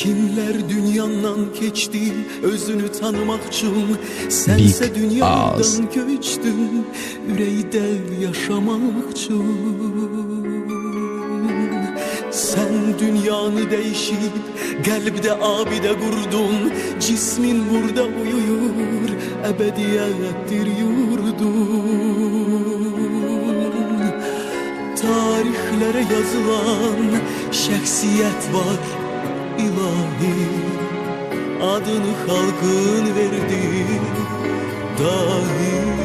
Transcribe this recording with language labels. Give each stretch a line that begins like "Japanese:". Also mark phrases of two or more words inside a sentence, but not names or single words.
Azerbaijani: İllər dünyandan keçdi özünü tanımaq üçün. Sənsə dünyadan köçdün ürəkdə yaşamaq üçün.
Turkish: Sen dünyanı değişip kalbde abide kurdun. Cismin burada uyuyor, ebediyettir yurdun. Tarihlere yazılan şəxsiyyət var ilahi, adını halkın verdi dahi.